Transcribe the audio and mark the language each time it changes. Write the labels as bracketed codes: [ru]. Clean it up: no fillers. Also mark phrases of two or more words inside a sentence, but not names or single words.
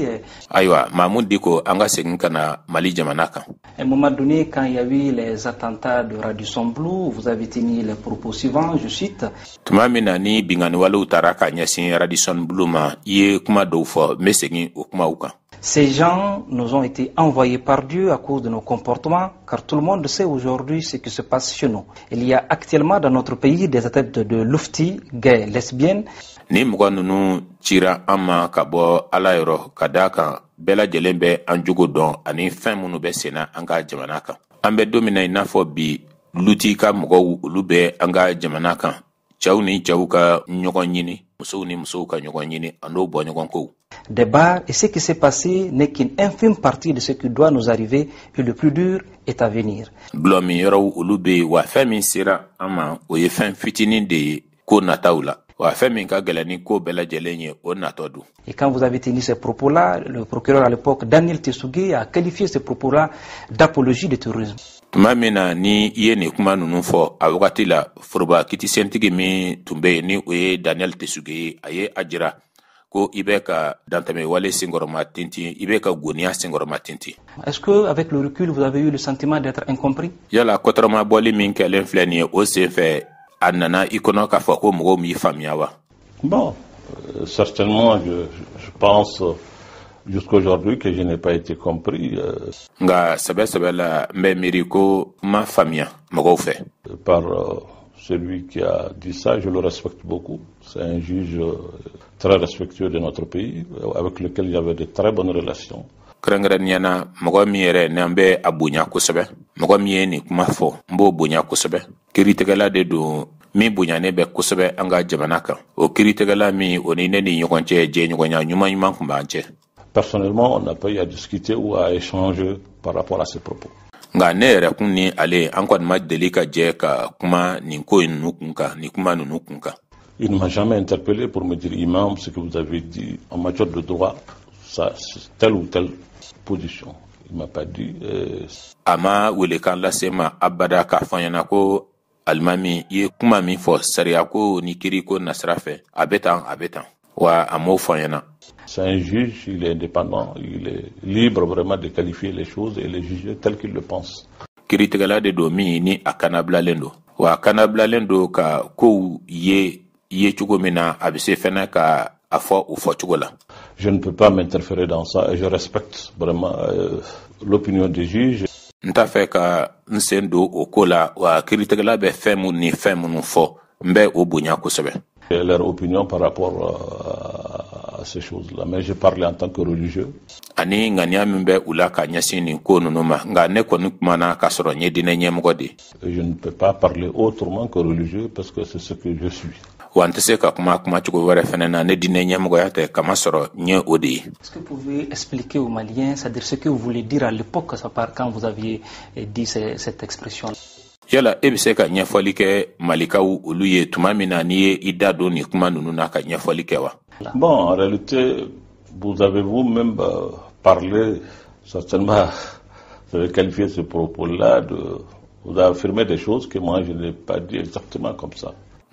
[bm] Ayiwa, Mahmoud Dicko, an ka segin ka na Mali jamana kan. [fr] À un moment donné, quand il y a eu les attentats de Radisson Blu, vous avez tenu les propos suivants, je cite. [bm] Tuma min na ni binganiwalew taara ka ɲɛsin Radisson Blu ma, I ye kuma dɔw fɔ, n bɛ segin o kumaw kan. [fr] Ces gens nous ont été envoyés par Dieu à cause de nos comportements, car tout le monde sait aujourd'hui ce qui se passe chez nous. Il y a actuellement dans notre pays des adeptes de lufti, gays, lesbiennes. [bm] Ni mɔgɔ ninnu cira an ma ka bɔ Ala yɔrɔ ka d'a kan bɛɛ lajɛlen bɛ an jogo dɔn ani fɛn minnu bɛ senna an ka jamana kan. An bɛ don min na I n'a fɔ bi luti ka mɔgɔw olu bɛ an ka jamana kan. Cɛw ni cɛw ka ɲɔgɔn ɲini, musow ni musow ka ɲɔgɔn ɲini, an n'o bɔ ɲɔgɔn kow. [fr] Des bars, et ce qui s'est passé n'est qu'une infime partie de ce qui doit nous arriver, et le plus dur est à venir. [bm] Gulɔ min yɔrɔw olu bɛ wa fɛn min sera an ma o ye fɛn fitinin de ye ko nataw la. Wa fɛn min ka gɛlɛn ni ko bɛɛ lajɛlen ye o natɔ don. [fr] Et quand vous avez tenu ces propos-là, le procureur à l'époque, Daniel Tessougui, a qualifié ces propos-là d'apologie du terrorisme. [bm] Tuma min na ni I ye nin kuma ninnu fɔ a wagati la foroba kitisɛntigi min tun bɛ yen ni o ye Daniel Tessougui ye a ye a jira ko I bɛ ka dantɛmɛwale senkɔrɔma tintin, I bɛ ka goniya senkɔrɔma tintin. [fr] Est-ce que avec le recul vous avez eu le sentiment d'être incompris? [bm] Yala kɔtɔrɔma bɔli min kɛlen filɛ nin ye o senfɛ a nana I kɔnɔ k'a fɔ ko mɔgɔw m'i faamuya wa? [fr] Bon, certainement je pense jusqu'aujourd'hui que je n'ai pas été compris. [bm] Nga sɛbɛ la n bɛ miiri ko ma faamuya mɔgɔw fɛ. [fr] Par celui qui a dit ça, je le respecte beaucoup. C'est un juge très respectueux de notre pays, avec lequel j'avais de très bonnes relations. [bm] Kɛrɛnkɛrɛnnenya na mɔgɔ min yɛrɛ n'an bɛ a bonya kosɛbɛ, mɔgɔ min ye nin kuma fɔ n b'o bonya kosɛbɛ. Kiiritigɛla de don min bonyanen bɛ kosɛbɛ an ka jamana kan. O kiiritigɛla min o ni ne ni ɲɔgɔn cɛ jɛɲɔgɔnya ɲuman tun b'an cɛ. [fr] Personnellement, on n'a pas eu à discuter ou à échanger par rapport à ces propos. [bm] Nga ne yɛrɛ kun ni ale an kɔni ma deli ka jɛ ka kuma nin ko ninnu kun kan, nin kuma ninnu kun kan. [fr] Il ne m'a jamais interpellé pour me dire, Imam, ce que vous avez dit en matière de droit, ça, c'est telle ou telle position. Il ne m'a pas dit. [bm] Ama welekan lase ma abada k'a fɔ an ɲɛna ko alimami I ye kuma min fɔ sariya ko ni kiiri ko nasira fɛ a bɛ tan wa a m'o fɔ an ɲɛna. [fr] C'est un juge, il est indépendant, il est libre vraiment de qualifier les choses et les juger telles qu'il le pense. [bm] Kiiritigɛla de don min ni a kanabilalen don wa a kanabilalen don ka kow ye cogo min na a bɛ se fɛnɛ ka a fɔ o fɔcogo la. [fr] Je ne peux pas m'interférer dans ça et je respecte vraiment l'opinion des juges. [bm] N t'a fɛ ka n sen don o ko la wa kiiritigɛla bɛ fɛn minnu fɔ n bɛ o bonya kosɛbɛ. [fr] Leur opinion par rapport à ces choses-là. Mais je parlais en tant que religieux. [bm] Ani ŋaniya min bɛ u la ka ɲɛsin nin ko ninnu ma nka ne kɔni kumana k'a sɔrɔ n ye diinɛ ɲɛmɔgɔ de. [fr] Je ne peux pas parler autrement que religieux parce que c'est ce que je suis. [bm] Wa n tɛ se ka kuma cogo wɛrɛ fɛnɛ na ne diinɛ ɲɛmɔgɔya tɛ kama sɔrɔ n ye o de ye. [fr] Est-ce que vous pouvez expliquer aux Maliens, c'est-à-dire ce que vous voulez dire à l'époque quand vous aviez dit cette expression? [bm] Yala e bɛ se ka ɲɛfɔli kɛ malikaw olu ye tuma min na n'i ye I da don nin kuma ninnu na ka ɲɛfɔli kɛ wa? [fr] Bon, en réalité, vous avez vous-même parlé, certainement, vous avez qualifié ce propos-là, vous avez affirmé des choses que moi je n'ai pas dit exactement comme ça.